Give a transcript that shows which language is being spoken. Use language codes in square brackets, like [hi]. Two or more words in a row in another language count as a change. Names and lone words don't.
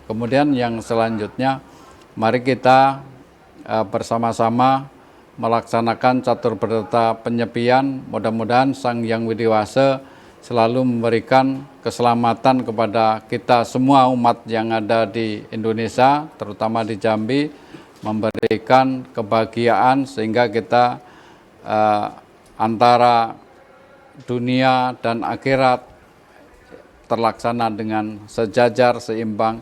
[id] Kemudian yang selanjutnya, mari kita bersama-sama melaksanakan catur berata penyepian. Mudah-mudahan Sang Hyang Widiwasa selalu memberikan keselamatan kepada kita semua umat yang ada di Indonesia, terutama di Jambi, memberikan kebahagiaan sehingga kita antara dunia dan akhirat terlaksana dengan sejajar, seimbang.